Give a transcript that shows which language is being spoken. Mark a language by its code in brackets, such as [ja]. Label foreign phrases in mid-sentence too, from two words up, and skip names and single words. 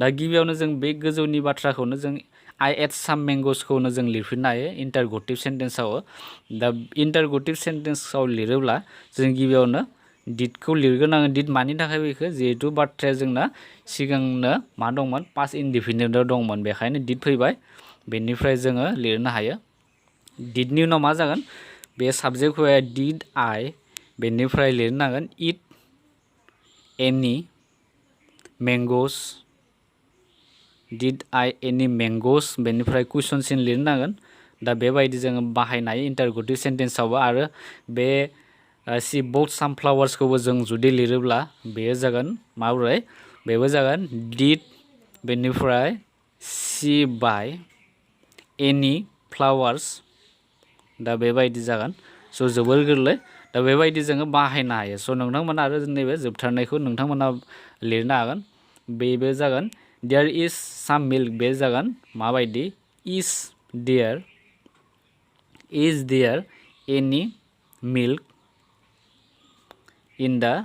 [brx] गिबियावनो जों बे गोजौनि बाथ्राखौनो जों [en] I ate some [brx] मेंगोसखौनो जों लिरफिननो हायो [en] interrogative sentenceआव [brx] दा [en] interrogative sentenceआव [brx] लिरोब्ला जों गिबियावनो डिडखौ लिरग्रोनांगोन डिड मानि थाखाय बेखौ जिहेतु बाथ्राया जोंना सिगांनो मा दंमोन [en] past indefiniteआव [brx] दंमोन बेखायनो डिड फैबाय बेनिफ्राय जोङो लिरनो हायो डिडनि उनाव मा जागोन बे साबजेक्ट फैबाय [en] did I [brx] बेनिफ्राय लिरनांगोन [en] eat any [brx] मेंगोस [en] did I any [brx] मेंगोस बेनिफ्राय [en] question sign [brx] लिरनांगोन दा बेबायदि जोङो बाहायनो हायो [en] interrogative sentenceआवबो [brx] आरो बे [en] she bought some flowers- [brx] खौबो जों जुदि लिरोब्ला बेयो जागोन माबोरै बेबो जागोन डिड बेनिफ्राय [en] she buy any flowers [brx] दा बेबायदि जागोन स' जोबोर गोरलै दा बेबायदि जोङो बाहायनो हायो स' नोंथांमोना आरो नैबे जोबथारनायखौ नोंथांमोना लिरनो हागोन बेबो जागोन [en] there is some milk [brx] बे जागोन माबायदि [en] is there any milk in [brx] दा